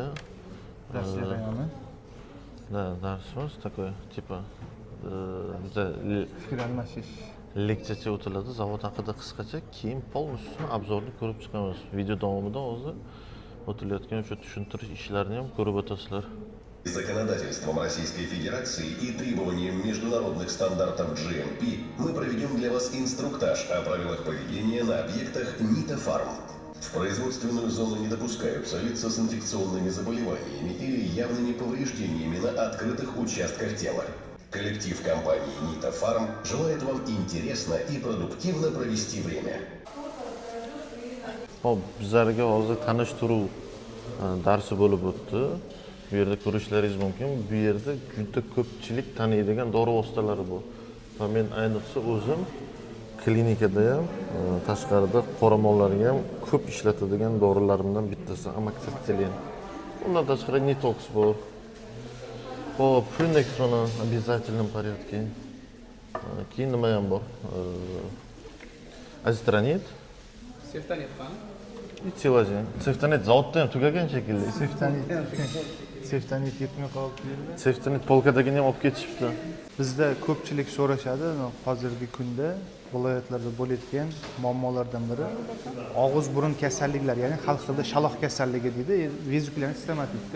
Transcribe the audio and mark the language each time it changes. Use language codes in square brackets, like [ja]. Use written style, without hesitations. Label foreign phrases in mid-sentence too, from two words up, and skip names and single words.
[uz] dars jarayoni. [ru] Да, darsimiz такой типа [uz] Fikr almashish. leksiya o'tiladi. Zavod haqida qisqacha, keyin полностью obzorni ko'rib chiqamiz. Video davomida hozir o'tilayotgan o'sha tushuntirish ishlarini ham ko'rib o'tasizlar. [ru] Законодательством Российской Федерации и требованиям международных стандартов GMP мы проведем для вас инструктаж о правилах поведения на объектах Нитофарм. В производственную зону не допускаются лица с инфекционными заболеваниями или явными повреждениями на открытых участках тела. Коллектив компании Нитофарм желает вам интересно и продуктивно провести время. [uz] Hop, bizlarga hozir tanishtiruv darsi bo'lib o'tdi. Bu yerda ko'rishlaringiz mumkin. Bu yerda juda ko'pchilik taniydigan dori vositalari bu. Va men ayniqsa o'zim klinikada ham, tashqarida qoramollarga ham ko'p ishlatadigan dorilarimdan bittasi amoxicillin. Undan tashqari Nitox bor. [ru] Hop, Flunextron в обязательном порядке. [uz] Keyin nima ham bor? Azitronit. Seftanit qani? Silazin. Seftanit zavodda ham tugagan shekilli. Seftanit yetmay qoldi yerda. Seftanit polkadagini ham olib ketishibdi. Bizda ko'pchilik so'rashadi, hozirgi kunda viloyatlarda bo'layotgan muammolardan biri og'iz burun kasalliklari, ya'ni xalq tilida shaloq kasalligi deydi, vezikulyarniy stomatitda.